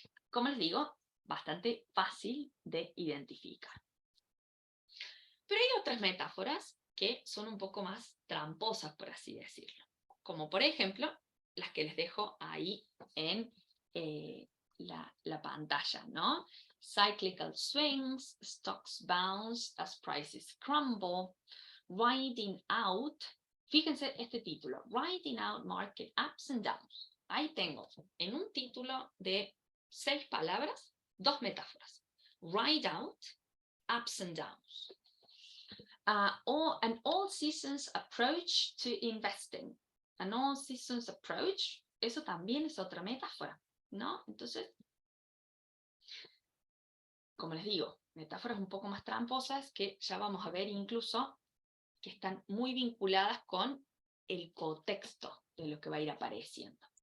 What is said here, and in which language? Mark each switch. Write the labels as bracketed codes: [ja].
[es] Como les digo, bastante fácil de identificar. Pero hay otras metáforas que son un poco más tramposas, por así decirlo. Como por ejemplo, las que les dejo ahí en la pantalla, ¿no? [en] Cyclical swings, stocks bounce as prices crumble, riding out. [es] Fíjense este título, [en] Riding Out Market Ups and Downs. [es] Ahí tengo en un título de 6 palabras, 2 metáforas. [en] Ride out, ups and downs. Or an all seasons approach to investing. An all seasons approach, [es] eso también es otra metáfora, ¿no? Entonces, como les digo, metáforas un poco más tramposas que ya vamos a ver incluso que están muy vinculadas con el contexto de lo que va a ir apareciendo.